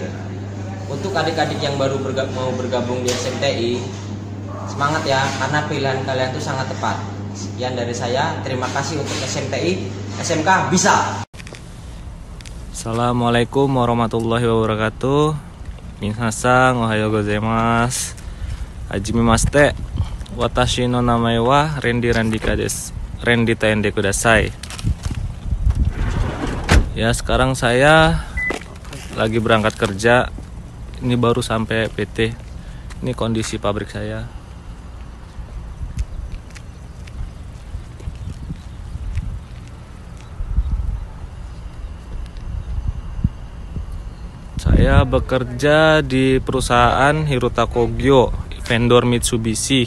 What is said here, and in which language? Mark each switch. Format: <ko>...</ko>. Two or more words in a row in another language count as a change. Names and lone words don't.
<id>Untuk adik-adik yang baru mau bergabung di SMTI, semangat ya, karena pilihan kalian itu sangat tepat. Sekian dari saya, terima kasih untuk SMTI, SMK bisa.</id> <ar>السلام عليكم ورحمة الله وبركاته.</ar> <ja>皆さんおはようございます。はじめまして. Watashi no namae wa Rendi Randika desu. Rendiたえんでください.</ja> <id>Ya, sekarang saya lagi berangkat kerja. Ini baru sampai PT. Ini kondisi pabrik saya. Saya bekerja di perusahaan Hirota Kogyo, vendor Mitsubishi.</id>